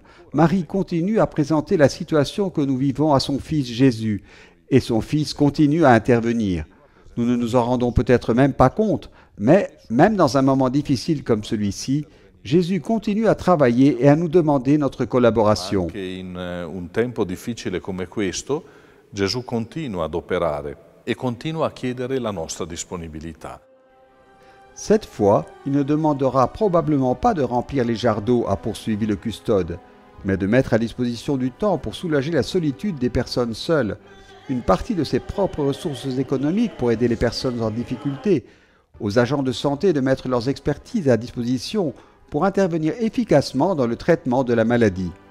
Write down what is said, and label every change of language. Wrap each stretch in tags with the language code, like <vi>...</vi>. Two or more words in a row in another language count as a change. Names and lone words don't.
<fr>Marie continue à présenter la situation que nous vivons à son Fils Jésus, et son Fils continue à intervenir. Nous ne nous en rendons peut-être même pas compte, mais même dans un moment difficile comme celui-ci, Jésus continue à travailler et à nous demander notre collaboration.</fr> <it>Anche in un tempo difficile come questo, Gesù continua ad operare e continua a chiedere la nostra disponibilità.</it> <fr>Cette fois, il ne demandera probablement pas de remplir les jarres d'eau, a poursuivi le custode, mais de mettre à disposition du temps pour soulager la solitude des personnes seules, une partie de ses propres ressources économiques pour aider les personnes en difficulté, aux agents de santé de mettre leurs expertises à disposition pour intervenir efficacement dans le traitement de la maladie.</fr>